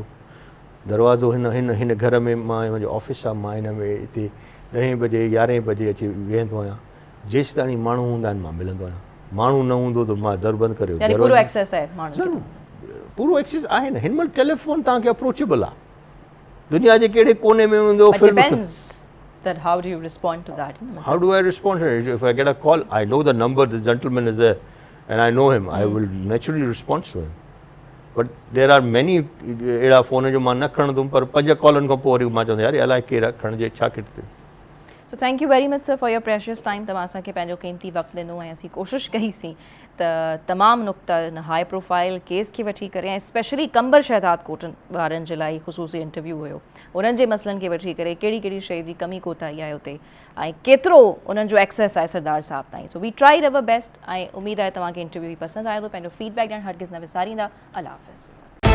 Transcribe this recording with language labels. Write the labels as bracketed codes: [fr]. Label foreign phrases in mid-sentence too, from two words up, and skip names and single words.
[sd] दरवाज़ो हिन घर में मुंहिंजो ऑफिस आहे, मां हिन में हिते 10 बजे 11 बजे अची वेहंदो आहियां. जेसि ताईं माण्हू हूंदा आहिनि मां मिलंदो आहियां. माण्हू न हूंदो त मां दर बंदि करे. पूरो एक्सेस आहे माण्हुनि खे? पूरो एक्सेस आहे न. हिन महिल टेलीफोन तव्हांखे अप्रोचेबल आहे. दुनिया जे कहिड़े कोने में हूंदो. [en] That how do you respond to that? How do I respond to it? If I get a call, I know the number, the gentleman is there, and I know him. I will naturally respond to him. But there are many [sd] अहिड़ा फ़ोन जो मां न खणंदुमि, पर 5 कॉलनि खां पोइ वरी मां चवंदो यार अलाए केरु खणिजे छा किथे. [en] So thank you very much sir for your precious time. [sd] तव्हां असांखे पंहिंजो क़ीमती वक़्तु ॾिनो ऐं असीं कोशिशि कईसीं त तमामु नुक़्ता [en] high profile case [sd] खे वठी करे ऐं स्पेशली कंबर शहदाद कोट वारनि जे लाइ ख़ुसूसी इंटरव्यू हुयो. उन्हनि जे मसइलनि खे वठी करे कहिड़ी कहिड़ी शइ जी कमी कोताही आहे उते ऐं केतिरो उन्हनि जो एक्सेस आहे सरदार साहब ताईं. [en] So we tried our best [sd] ऐं उमेदु आहे तव्हांखे इंटरव्यू पसंदि आयो. पंहिंजो फीडबैक ॾियणु हरगिज़ न विसारींदा. अल्लाह हाफ़िज़.